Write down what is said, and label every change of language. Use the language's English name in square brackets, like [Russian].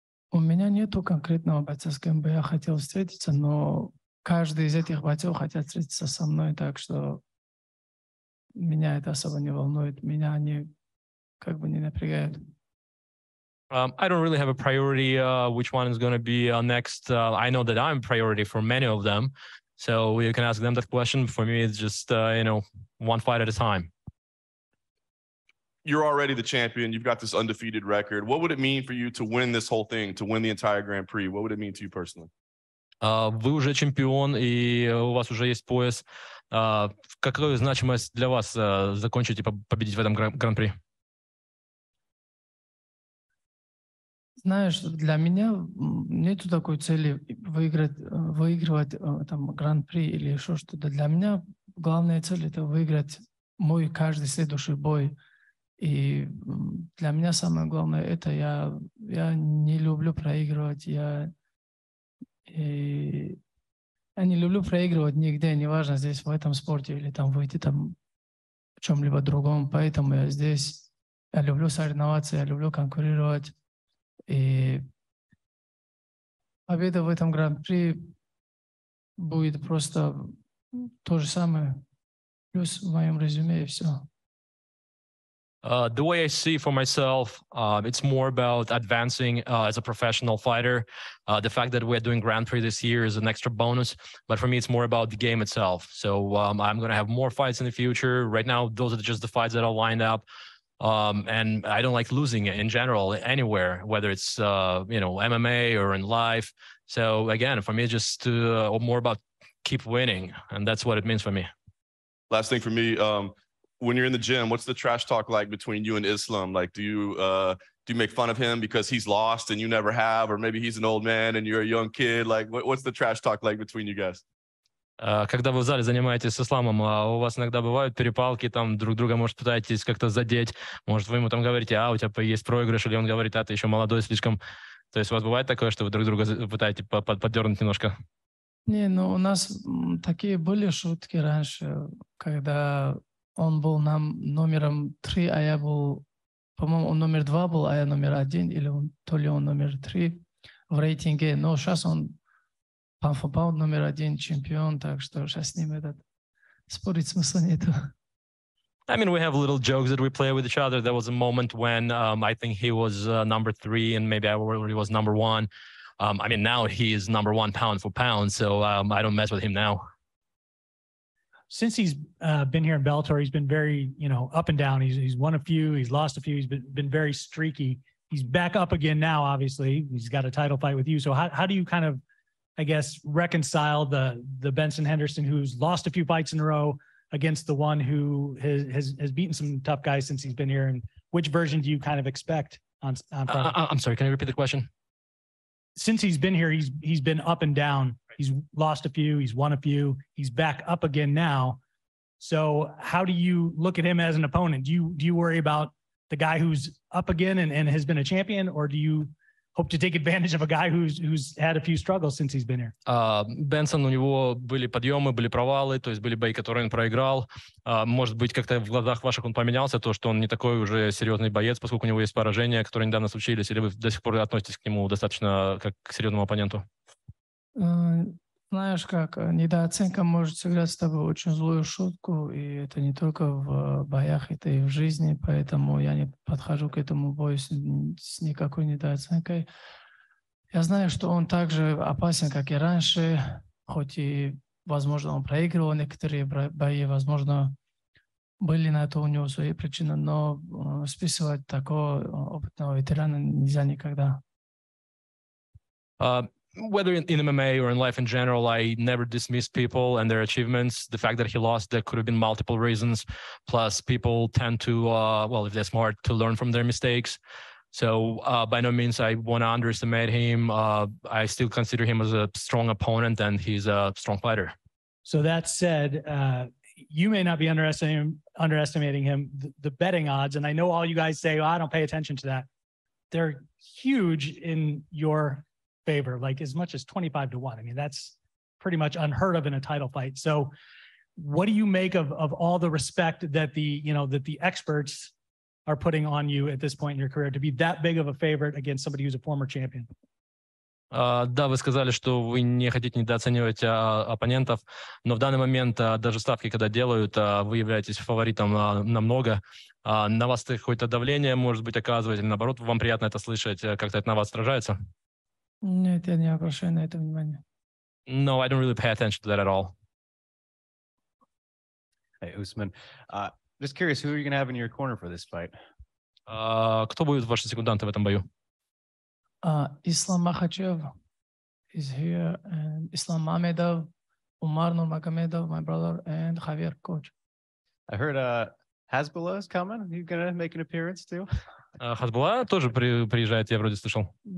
[Russian] У меня нету конкретного бойца, с кем бы я хотел встретиться, но каждый из этих бойцов хотят встретиться со мной, так что меня это особо не волнует, меня они как бы не напрягают. [English] I don't really have a priority which one is going to be next. I know that I'm priority for many of them. So you can ask them that question. For me, it's just, one fight at a time. You're already the champion. You've got this undefeated record. What would it mean for you to win this whole thing, to win the entire Grand Prix? What would it mean to you personally? [Russian] Вы уже чемпион, и у вас уже есть пояс. Какую значимость для вас закончить и победить в этом Гран-при? Знаешь, для меня нету такой цели выигрывать там Гран-при или еще что-то. Для меня главная цель — это выиграть мой каждый следующий бой. И для меня самое главное — это я не люблю проигрывать. Я не люблю проигрывать нигде, неважно, здесь в этом спорте или там выйти там в чем-либо другом. Поэтому я здесь. Я люблю соревноваться, я люблю конкурировать. И победа в этом Гран-при будет просто то же самое, плюс в моем резюме и все. [English] The way I see for myself, it's more about advancing as a professional fighter. The fact that we're doing Grand Prix this year is an extra bonus, but for me, it's more about the game itself. So I'm going to have more fights in the future. Right now, those are just the fights that are lined up. And I don't like losing in general anywhere, whether it's MMA or in life. So again, for me, it's just more about keep winning, and that's what it means for me. Last thing for me, when you're in the gym, what's the trash talk like between you and Islam? Like, do you make fun of him because he's lost and you never have, or maybe he's an old man and you're a young kid? Like, what's the trash talk like between you guys? [Russian] Когда вы в зале занимаетесь с Исламом, у вас иногда бывают перепалки, там друг друга, может, пытаетесь как-то задеть, может, вы ему там говорите, у тебя есть проигрыш, или он говорит, ты еще молодой слишком. То есть у вас бывает такое, что вы друг друга пытаетесь поддернуть немножко? Не, ну у нас такие были шутки раньше, когда он был нам номером 3, а я был, по-моему, он номер 2 был, а я номер 1, или то ли он номер 3 в рейтинге. Но сейчас он паунд номер 1 чемпион, так что сейчас с ним спорить смысла нету. [English] I mean, we have little jokes that we play with each other. There was a moment when I think he was number 3 and maybe I already was number 1. I mean, now he is number 1 pound for pound, so I don't mess with him now. Since he's been here in Bellator, he's been very, up and down. He's won a few, he's lost a few. He's been very streaky. He's back up again now, obviously. He's got a title fight with you. So how do you kind of, I guess, reconcile the Benson Henderson, who's lost a few fights in a row, against the one who has beaten some tough guys since he's been here? And which version do you kind of expect on Friday? I'm sorry, can you repeat the question? Since he's been here, he's been up and down. He's lost a few, he's won a few, he's back up again now. So how do you look at him as an opponent? Do you worry about the guy who's up again and has been a champion, or do you hope to take advantage of a guy who's had a few struggles since he's been here? [Russian] Бенсон, у него были подъемы, были провалы, то есть были бои, которые он проиграл. Может быть, как-то в глазах ваших он поменялся, то, что он не такой уже серьезный боец, поскольку у него есть поражения, которые недавно случились, или вы до сих пор относитесь к нему достаточно как к серьезному оппоненту? Знаешь как, недооценка может сыграть с тобой очень злую шутку, и это не только в боях, это и в жизни, поэтому я не подхожу к этому бою с никакой недооценкой. Я знаю, что он так же опасен, как и раньше, хоть и, возможно, он проигрывал некоторые бои, возможно, были на это у него свои причины, но списывать такого опытного ветерана нельзя никогда. [English] Whether in MMA or in life in general, I never dismiss people and their achievements. The fact that he lost, there could have been multiple reasons. Plus, people tend to, if they're smart, to learn from their mistakes. So by no means I want to underestimate him. I still consider him as a strong opponent, and he's a strong fighter. So that said, you may not be underestimating him. The betting odds, and I know all you guys say, I don't pay attention to that. They're huge in your favor, like as much as 25-1. I mean, that's pretty much unheard of in a title fight. So what do you make of all the respect that the experts are putting on you at this point in your career to be that big of a favorite against somebody who's a former champion? [Russian] Да, вы сказали, что вы не хотите недооценивать оппонентов, но в данный момент даже ставки, когда делают, вы являетесь фаворитом намного. На вас какое-то давление, может быть, оказывает, или наоборот, вам приятно это слышать, как-то это на вас отражается? Нет, я не обращаю на это внимания. [English] No, I don't really pay attention to that at all. Hey, Usman. Just curious, who are you going to have in your corner for this fight? [Russian] Кто будут ваши секунданты в этом бою? [English] Usman Makhachev is here, and Usman Nurmagomedov, Usman Nurmagomedov, my brother, and Javier, coach. I heard Hasbullah is coming. Are you going to make an appearance too? [Russian] Хасбулла тоже приезжает, я вроде слышал.